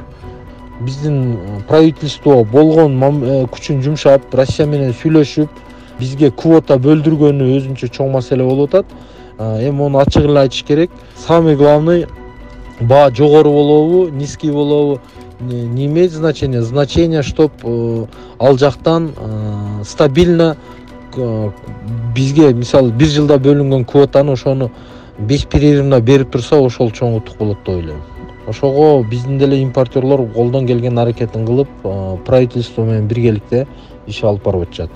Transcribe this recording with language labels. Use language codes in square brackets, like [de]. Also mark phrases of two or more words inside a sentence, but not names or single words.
[ky] Биздин правительство болгон күчүн жумшап, Россия менен сүйлөшүп, бизге квота бөлдүргөнү өзүнчө чоң маселе болуп атат. Эми оны ачык эле айтыш керек. [ru] Самый главный [ky] баа жогору болобу, низкий болобу, [ru] не имеет значения. Значение, чтоб [ky] ал жактан стабильно бизге мисалы бир жылда бөлүнгөн квотаны ошону беспрерывно берип турса, ошол чоң утук болот деп ойлойм. Ошого биздин деле импортерлор колдон келген аракетин кылып, правительство менен биргеликте иш алып барып атышат.